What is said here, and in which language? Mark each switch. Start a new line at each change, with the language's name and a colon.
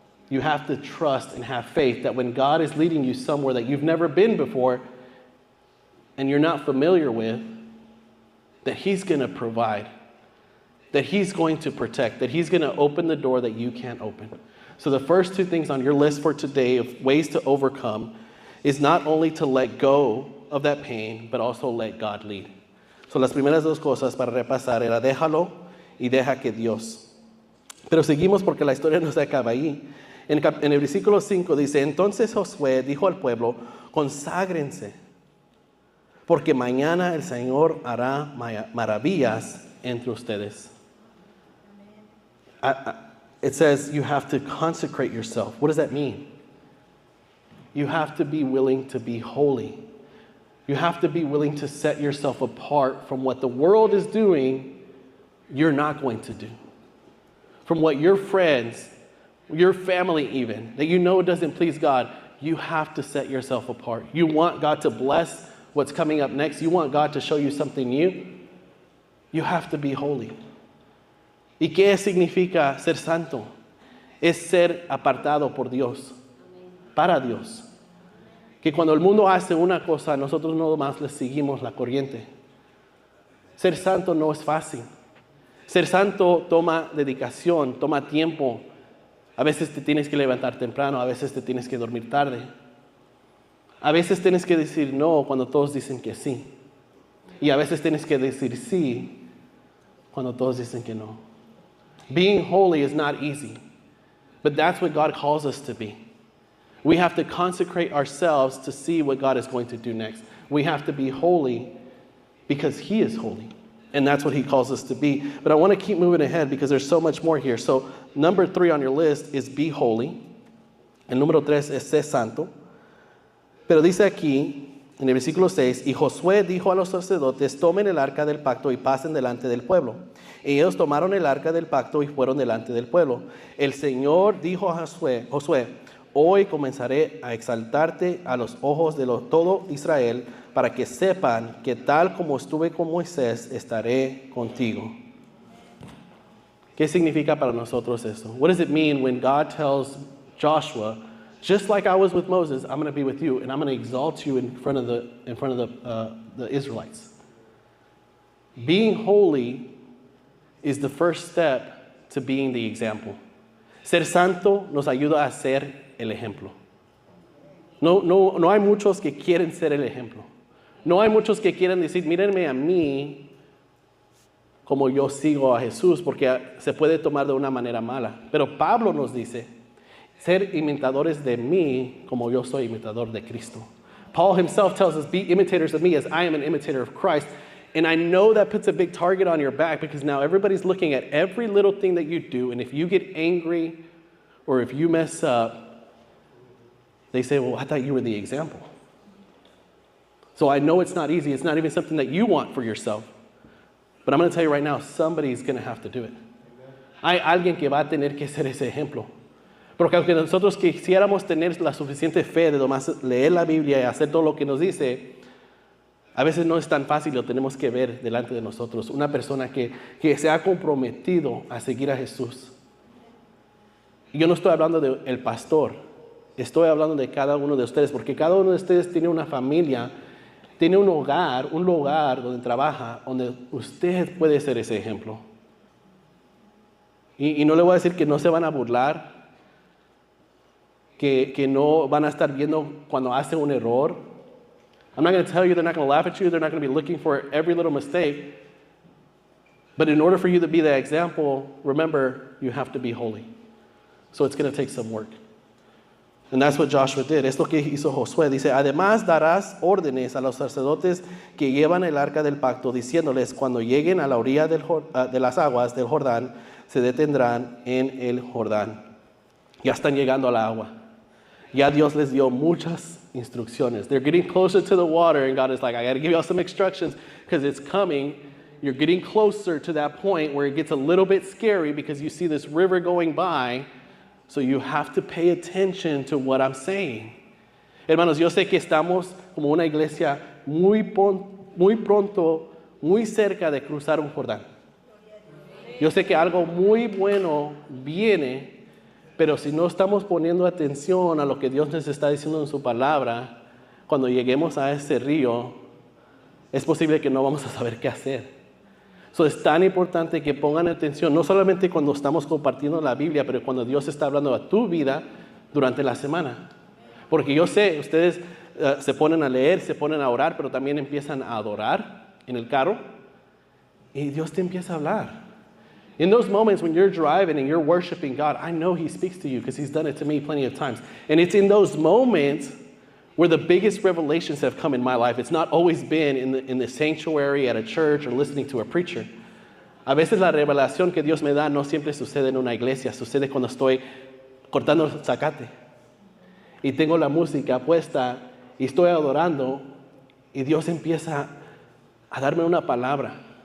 English: You have to trust and have faith that when God is leading you somewhere that you've never been before and you're not familiar with, that He's going to provide, that He's going to protect, that He's going to open the door that you can't open. So the first two things on your list for today of ways to overcome is not only to let go of that pain, but also let God lead.
Spanish: So las primeras dos cosas para repasar era déjalo y deja que Dios. Pero seguimos porque la historia no se acaba ahí. En el versículo 5 dice, entonces Josué dijo al pueblo, conságrense, porque mañana el Señor hará maravillas entre ustedes.
English: It says you have to consecrate yourself. What does that mean? You have to be willing to be holy. You have to be willing to set yourself apart from what the world is doing, you're not going to do. From what your friends, your family even, that you know doesn't please God, you have to set yourself apart. You want God to bless what's coming up next. You want God to show you something new. You have to be holy.
Spanish: ¿Y qué significa ser santo? Es ser apartado por Dios, para Dios. Que cuando el mundo hace una cosa, nosotros no más le seguimos la corriente. Ser santo no es fácil. Ser santo toma dedicación, toma tiempo. A veces te tienes que levantar temprano, a veces te tienes que dormir tarde. A veces tienes que decir no cuando todos dicen que sí. Y a veces tienes que decir sí cuando todos dicen que no.
English: Being holy is not easy, but that's what God calls us to be. We have to consecrate ourselves to see what God is going to do next. We have to be holy because He is holy. And that's what He calls us to be. But I want to keep moving ahead because there's so much more here. So number 3 on your list is be holy.
Spanish: El número 3 es ser santo. Pero dice aquí, en el versículo 6, y Josué dijo a los sacerdotes, tomen el arca del pacto y pasen delante del pueblo. Y ellos tomaron el arca del pacto y fueron delante del pueblo. El Señor dijo a Josué, hoy comenzaré a exaltarte a los ojos de todo Israel para que sepan que tal como estuve con Moisés, estaré contigo. ¿Qué significa para nosotros eso?
English: What does it mean when God tells Joshua, just like I was with Moses, I'm going to be with you, and I'm going to exalt you in front of the Israelites? Being holy is the first step to being the example.
Spanish: Ser santo nos ayuda a ser el ejemplo. No hay muchos que quieren ser el ejemplo. No hay muchos que quieren decir, mírenme a mí como yo sigo a Jesús, porque se puede tomar de una manera mala. Pero Pablo nos dice, ser imitadores de mí como yo soy imitador de Cristo.
English: Paul himself tells us, be imitators of me as I am an imitator of Christ. And I know that puts a big target on your back because now everybody's looking at every little thing that you do, and if you get angry or if you mess up, they say, well, I thought you were the example. So I know it's not easy. It's not even something that you want for yourself. But I'm going to tell you right now, somebody's going to have to do it.
Spanish: Hay alguien que va a tener que ser ese ejemplo. Porque aunque nosotros quisiéramos tener la suficiente fe de nomás leer la Biblia y hacer todo lo que nos dice, a veces no es tan fácil, lo tenemos que ver delante de nosotros. Una persona que se ha comprometido a seguir a Jesús. Y yo no estoy hablando del pastor, estoy hablando de cada uno de ustedes, porque cada uno de ustedes tiene una familia, tiene un lugar donde trabaja, donde usted puede ser ese ejemplo. Y no le voy a decir que no se van a burlar, que no van a estar viendo cuando hace un error.
English: I'm not going to tell you they're not going to laugh at you. They're not going to be looking for every little mistake. But in order for you to be that example, remember, you have to be holy. So it's going to take some work. And that's what Joshua did.
Spanish: Es lo que hizo Josué. Dice, además darás órdenes a los sacerdotes que llevan el arca del pacto, diciéndoles, cuando lleguen a la orilla de las aguas del Jordán, se detendrán en el Jordán. Ya están llegando al agua. Ya Dios les dio muchas instrucciones.
English: They're getting closer to the water, and God is like, I got to give you all some instructions because it's coming. You're getting closer to that point where it gets a little bit scary because you see this river going by, so you have to pay attention to what I'm saying.
Spanish: Hermanos, yo sé que estamos como una iglesia muy pronto muy cerca de cruzar un Jordán. Yo sé que algo muy bueno viene, pero si no estamos poniendo atención a lo que Dios nos está diciendo en su palabra, cuando lleguemos a ese río, es posible que no vamos a saber qué hacer. Es tan importante que pongan atención, no solamente cuando estamos compartiendo la Biblia, pero cuando Dios está hablando a tu vida durante la semana. Porque yo sé, ustedes se ponen a leer, se ponen a orar, pero también empiezan a adorar en el carro y Dios te empieza a hablar.
English: In those moments when you're driving and you're worshiping God, I know He speaks to you because He's done it to me plenty of times. And it's in those moments where the biggest revelations have come in my life. It's not always been in the sanctuary, at a church, or listening to a preacher.
Spanish: A veces la revelación que Dios me da no siempre sucede en una iglesia, sucede cuando estoy cortando el zacate y tengo la música puesta y estoy adorando y Dios empieza a darme una palabra.